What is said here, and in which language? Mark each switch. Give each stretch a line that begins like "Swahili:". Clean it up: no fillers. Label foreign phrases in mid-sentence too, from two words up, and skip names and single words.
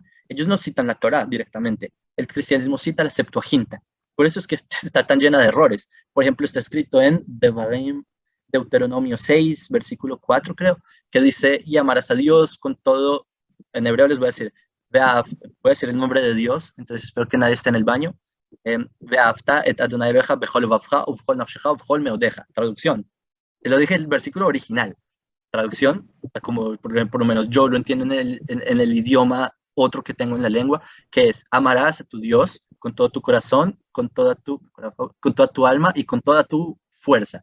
Spanish: Ellos no citan la Torá directamente. El cristianismo cita la Septuaginta. Por eso es que está tan llena de errores. Por ejemplo, está escrito en Deuteronomio 6, versículo 4, creo, que dice, y amarás a Dios con todo, en hebreo les voy a decir, voy a decir el nombre de Dios, entonces espero que nadie esté en el baño.
Hebrew: ואהבת את אדוני אלוהיך בכל לבבך ובכל נפשך ובכל מאודך.
Spanish: Traducción. Lo dije el versículo original. Traducción, como por lo menos yo lo entiendo en el idioma otro que tengo en la lengua, que es amarás a tu Dios con todo tu corazón, con toda tu alma y con toda tu fuerza.